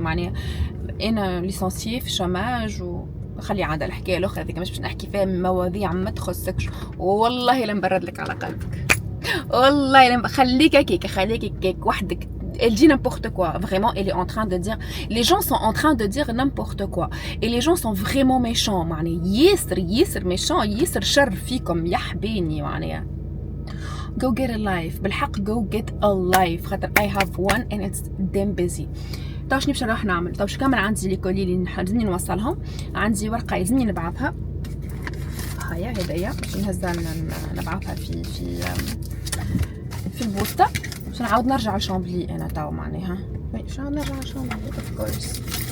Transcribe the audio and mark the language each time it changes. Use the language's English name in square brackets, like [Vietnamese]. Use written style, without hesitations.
[Arabic] معناها انا ليسانسيي في الشماج وخلي عاد الحكايه الاخرى هذيك مش باش نحكي فيها مواضيع ما تخصكش. والله لا نبرد لك على قلبك والله لا خليك هكاك وحدك. [French] Elle dit n'importe quoi, vraiment, elle est en train de dire, les gens sont en train de dire n'importe quoi, et les gens sont vraiment méchants, [Arabic] معني ياسر [French] méchant, [Arabic] ياسر شر فيكم يحبيني معناها. [English] Go get a life, [Arabic] بالحق [English] go get a life, [Arabic] خاطر [English] I have one and it's damn busy. [Arabic] طيب شنو باش نروح نعمل؟ طيب كامل عندي لي كولي اللي لازمني نوصلهم، عندي ورقة لازمني نبعثها. هيا هدايا باش نهزها نبعثها في البوسطة. باش نعاود نرجع لشامبلي انا توا معناها. باش نرجع لشامبلي اوف كورس.